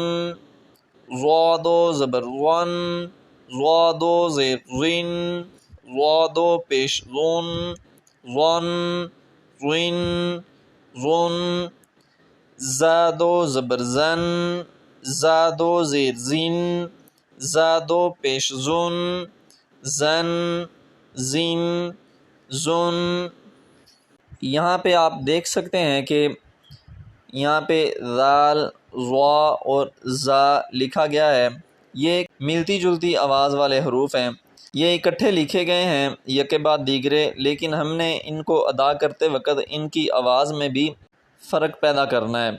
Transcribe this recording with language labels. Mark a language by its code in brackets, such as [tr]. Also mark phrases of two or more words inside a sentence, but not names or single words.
[ur] ضا 2 زبر ظن، ضا 2 زیر ظن، ضا 2 پیش ظن، ظن، ظن، ظن۔ زا 2 زبر زن، زا 2 زیر زن، زا 2 پیش زن، زن، زن، زن۔ یہاں پہ آپ دیکھ سکتے ہیں کہ یہاں پہ ذال، ضا اور زا لکھا گیا ہے۔ یہ ملتی جلتی آواز والے حروف ہیں، یہ اکٹھے لکھے گئے ہیں یک بعد دیگرے، لیکن ہم نے ان کو ادا کرتے وقت ان کی آواز میں بھی فرق پیدا کرنا ہے۔